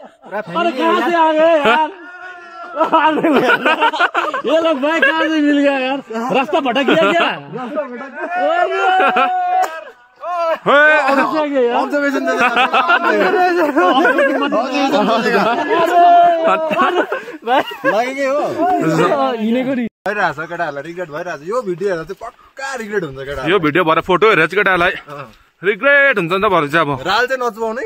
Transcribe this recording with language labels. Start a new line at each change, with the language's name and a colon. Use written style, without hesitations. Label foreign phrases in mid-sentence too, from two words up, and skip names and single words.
Hindi: अरे कहाँ से आ गए यार? ये लोग भाई कहाँ से मिल गया यार? रास्ता भटक गया क्या?
Nepali: ऑब्जर्वेशन दे लगेकै हो भइरहेछ केटाहरूलाई रिग्रेट भइरहेछ यो भिडियो हेर्दा चाहिँ पक्का रिग्रेट हुन्छ केटा यो भिडियो भएर फोटो हेरेर चाहिँ केटाहरूलाई रिग्रेट हुन्छ नि त भरे चाहिँ अब राल चाहिँ नचुहाउनै